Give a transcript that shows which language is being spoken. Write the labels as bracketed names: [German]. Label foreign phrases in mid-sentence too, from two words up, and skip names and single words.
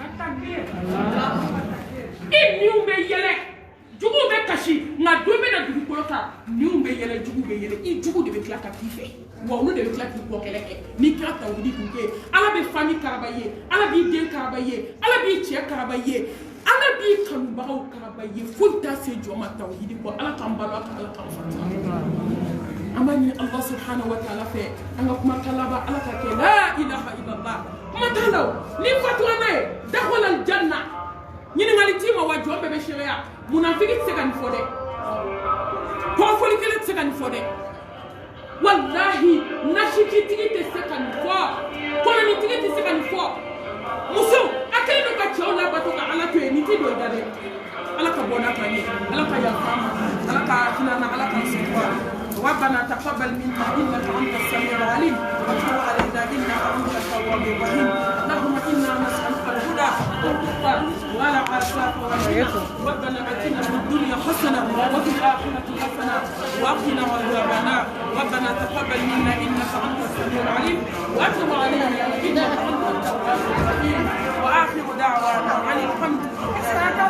[Bambara] i niw bɛ yɛlɛ juguw bɛ kasi nka don bɛ na dugukolo kan niw bɛ yɛlɛ juguw bɛ yɛlɛ i jugu de bɛ tila ka k'i fɛ wa olu de bɛ tila k'i kɔ kɛlɛ kɛ n'i kɛra tawhidi dunke ye ala bɛ fami karaba ye ala b'i den karaba ye ala b'i cɛ karaba ye ala b'i kanubagaw karaba ye foyi t'a se jɔ ma tawhidi kɔ ala k'an balo ala k'an fata an b'a ɲini [Arabic] الله سبحانه وتعالى [Bambara] fɛ an ka kuma kalaba ala ka kɛ [Arabic] لا إله إلا الله [Bambara] kuma t'a la ni fatura n'a ye [Arabic] دخل الجنة [Bambara] ɲininkali t'i ma wa jɔn bɛɛ bɛ seereya munafiki tɛ se ka nin fɔ dɛ kɔrɔfɔli kelen tɛ se ka nin fɔ dɛ wallahi nasitigi tɛ se ka nin fɔ kɔnɔnitigi tɛ se ka nin fɔ muso a kɛlen don ka cɛw labato ka ala to yen nin tɛ don i da dɛ ala ka bɔ n'a kan ye ala ka yafa ma ala ka hinɛ na ala k'an sutura [Arabic] ربنا تقبل منا انك انت السميع العليم وتب علينا انك انت التواب الرحيم اللهم انا نسالك الهدى والتقى والعافيه والغنى ربنا اتنا في الدنيا حسنه وفي الاخره حسنه وقنا عذاب النار ربنا تقبل منا انك انت السميع العليم وتب علينا انك انت التواب الرحيم واخر دعوانا عن الحمد لله